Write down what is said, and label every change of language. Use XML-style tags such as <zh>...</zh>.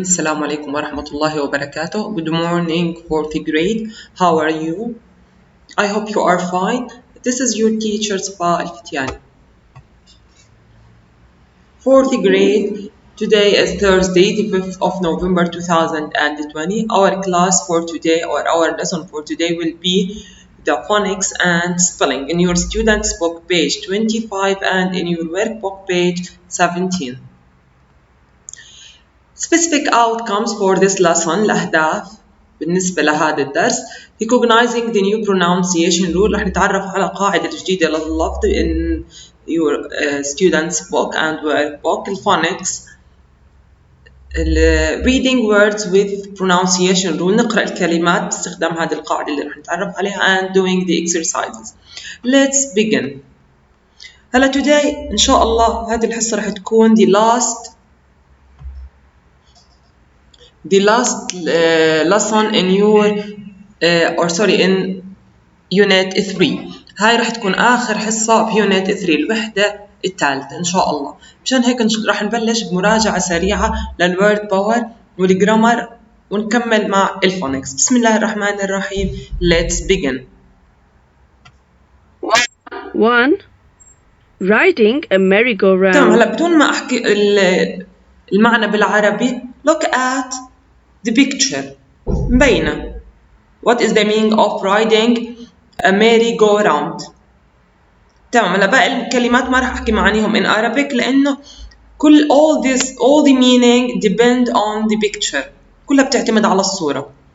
<ar>السلام عليكم ورحمة الله وبركاته.</ar> <en>Good morning, fourth grade. How are you? I hope you are fine. This is your teacher صفاء الفتياني. Fourth grade. Today is Thursday, the 5th of November 2020. Our class for today, or our lesson for today, will be the phonics and spelling in your student's book page 25 and in your workbook page 17. Specific outcomes for this lesson</en> <ar>الأهداف بالنسبة لهذا الدرس</ar> <en>recognizing the new pronunciation rule.</en> <ar>رح نتعرف على قاعدة جديدة لللفظ</ar> <en>in your student's book and workbook. phonics reading words with pronunciation rule.</en> <ar>نقرأ الكلمات باستخدام هذه القاعدة اللي رح نتعرف عليها</ar> <en>and doing the exercises. Let's begin. هلا today</en> <ar>إن شاء الله هذه الحصة رح تكون</ar> <en>the last lesson in your in unit 3.</en> <ar>هاي راح تكون آخر حصة بيونت 3 الوحدة الثالثة إن شاء الله. مشان هيك راح نبلش بمراجعة سريعة للورد باور والجرامر ونكمل مع الفونكس. بسم الله الرحمن الرحيم.</ar> <en>Let's begin. 1. Riding a merry-go-round.</en> <ar>تمام. هلا بدون ما أحكي المعنى بالعربي.</ar> <en>Look at the picture.</en> <ar>مبينة.</ar> <en>What is the meaning of riding a merry-go-round?</en> <ar>تمام. هلا باقي الكلمات ما راح أحكي معانيهم</ar> <en>in Arabic</en> <ar>لأنه</ar> <en>all the meaning depend on the picture.</en> <ar>كلها بتعتمد على الصورة.</ar>